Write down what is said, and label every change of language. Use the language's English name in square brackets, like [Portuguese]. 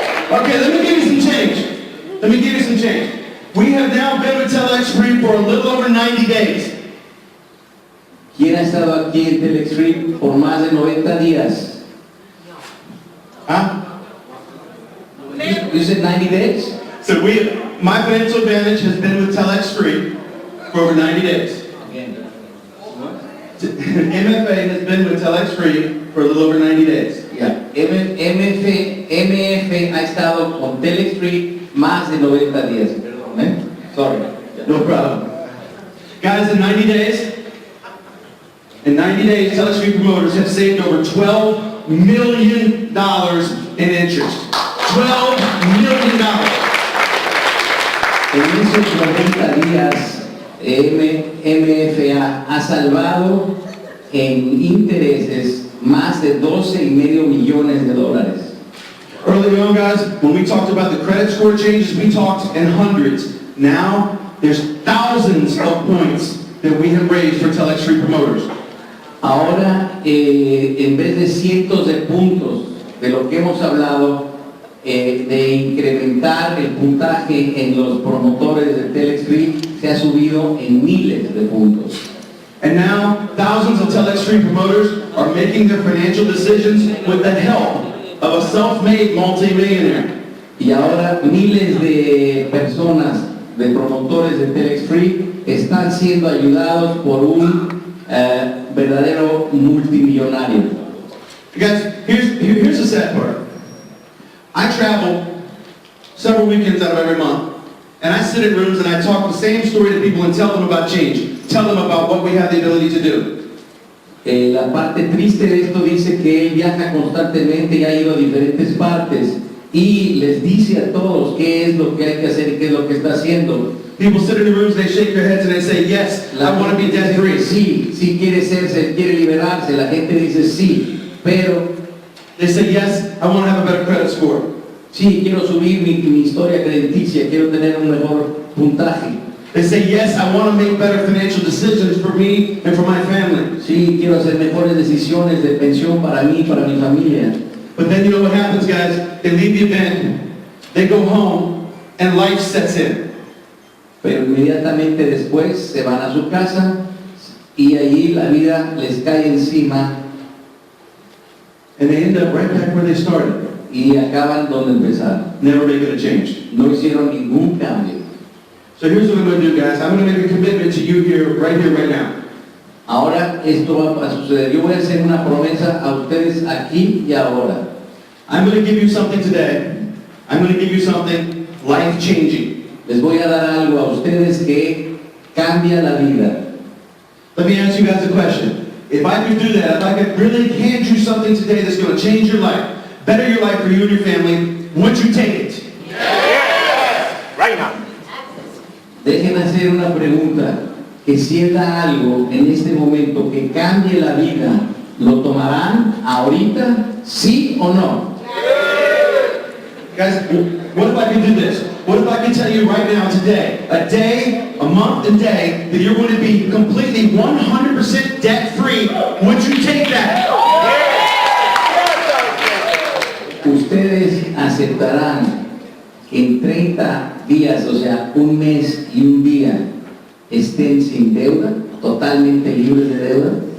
[English] Okay, let me give you some change. Let me give you some change. We have now been with TelexFREE for a little over 90 days. [Spanish] ¿Quién ha estado aquí en TelexFREE por más de 90 días? Huh? [English] You said 90 days? So my financial advantage has been with TelexFREE for over 90 days. MFA has been with TelexFREE for a little over 90 days. Yeah. [Spanish] MF ha estado con TelexFREE más de 90 días. Perdón, ¿eh? [English] Sorry. No problem. Guys, in 90 days, TelexFREE promoters have saved over $12 million in interest. $12 million. [Spanish] En esos 90 días, MFA ha salvado en intereses más de $12.5 millones. [English] Early on, guys, when we talked about the credit score changes, we talked in hundreds. Now, there's thousands of points that we have raised for TelexFREE promoters. [Spanish] Ahora, en vez de cientos de puntos de lo que hemos hablado, de incrementar el puntaje en los promotores de TelexFREE, se ha subido en miles de puntos. [English] And now, thousands of TelexFREE promoters are making their financial decisions with the help of a self-made multi-millionaire. [Spanish] Y ahora miles de personas, de promotores de TelexFREE, están siendo ayudados por un verdadero multimillonario. [English] Guys, here's the sad part. I travel several weekends out of every month, and I sit in rooms and I talk the same story to people and tell them about change, tell them about what we have the ability to do. [Spanish] La parte triste de esto dice que él viaja constantemente y ha ido a diferentes partes y les dice a todos qué es lo que hay que hacer y qué es lo que está haciendo. [English] People sit in the rooms, they shake their heads and they say, yes, I want to be debt free. [Spanish] Sí, sí quiere serse, quiere liberarse. La gente dice sí, pero [English] They say, yes, I want to have a better credit score. [Spanish] sí, quiero subir mi historia crediticia, quiero tener un mejor puntaje. [English] They say, yes, I want to make better financial decisions for me and for my family. [Spanish] Sí, quiero hacer mejores decisiones de pensión para mí, para mi familia. [English] But then you know what happens, guys? They leave the event, they go home, and life sets in. [Spanish] Pero inmediatamente después se van a su casa y allí la vida les cae encima [English] And they end up right back where they started, [Spanish] y acaban donde empezaron. [English] never making a change. [Spanish] No hicieron ningún cambio. [English] So here's what I'm going to do, guys. I'm going to make a commitment to you here, right now. [Spanish] Ahora esto va a suceder. Yo voy a hacer una promesa a ustedes aquí y ahora. [English] I'm going to give you something today. I'm going to give you something life-changing. [Spanish] Les voy a dar algo a ustedes que cambia la vida. [English] Let me ask you guys a question. If I could do that, if I could really hand you something today that's going to change your life, better your life for you and your family, would you take it? Yes! Right now. [Spanish] Dejen hacer una pregunta. Que si él da algo en este momento que cambie la vida, ¿lo tomarán ahorita? ¿Sí o no? [English] Guys, what if I could do this? What if I could tell you right now, today, a day, a month and day, that you're going to be completely 100% debt-free? Would you take that? [Spanish] Ustedes aceptarán que en 30 días, o sea, un mes y un día, estén sin deuda, totalmente libres de deuda.